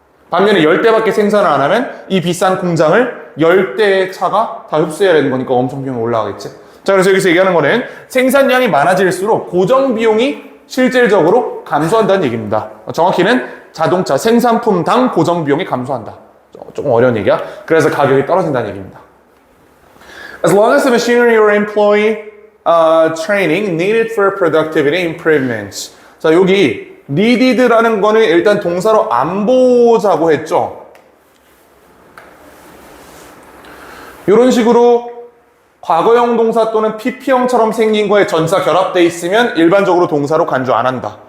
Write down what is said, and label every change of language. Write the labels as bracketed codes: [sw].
[ko] 반면에 10대밖에 생산을 안 하면 이 비싼 공장을 10대의 차가 다 흡수해야 되는 거니까 엄청 비용이 올라가겠지. 자, 그래서 여기서 얘기하는 거는 생산량이 많아질수록 고정 비용이 실질적으로 감소한다는 얘기입니다. 정확히는 자동차 생산품당 고정 비용이 감소한다. 조금 어려운 얘기야. 그래서 가격이 떨어진다는 얘기입니다. [en] As long as the machinery or employee training needed for productivity improvements. [ko] 자, 여기 needed라는 거는 일단 동사로 안 보자고 했죠. 이런 식으로 과거형 동사 또는 PP형처럼 생긴 거에 전사 결합돼 있으면 일반적으로 동사로 간주 안 한다.